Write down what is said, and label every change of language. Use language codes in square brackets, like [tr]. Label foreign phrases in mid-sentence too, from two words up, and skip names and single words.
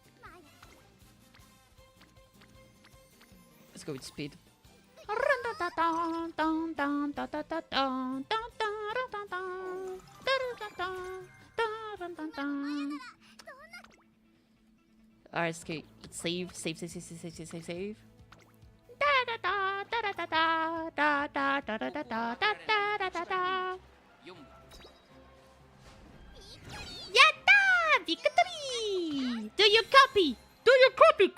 [en] Let's go with speed. Alright, okay. Save, save, save, save, save, save, save, save, save. Yatta! Victory! Do you copy? Do you copy?